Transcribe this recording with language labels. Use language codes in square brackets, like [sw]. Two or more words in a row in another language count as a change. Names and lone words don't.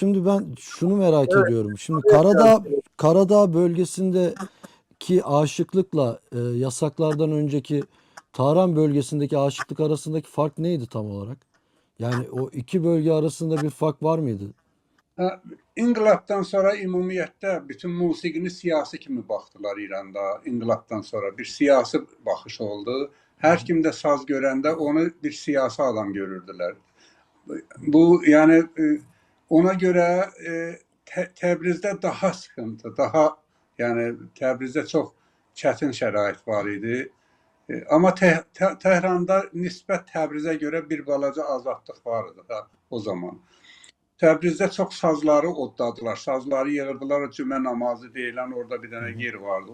[tr] Şimdi ben şunu merak ediyorum. Şimdi Karadağ bölgesindeki aşıklıkla yasaklardan önceki Tahran bölgesindeki aşıklık arasındaki fark neydi tam olarak? Yani o iki bölge arasında bir fark var mıydı? [az] İnqilabdan sonra ümumiyyətlə bütün musiqini siyasi kimi baxdılar İranda. İnqilabdan sonra bir siyasi baxış oldu. Hər kim də saz görəndə onu bir siyasi adam görürdülər. Bu [tr] yani ona göre [az] Təbrizdə daha sıkıntı, daha yani Təbrizdə çox çətin şərait var idi. Amma Tehranda nisbət Təbrizə görə bir balaca azadlıq var idi da o zaman. Təbrizdə çox sazları odladılar, sazları yığırdılar, cümə namazı deyilən orada bir dənə yer vardı.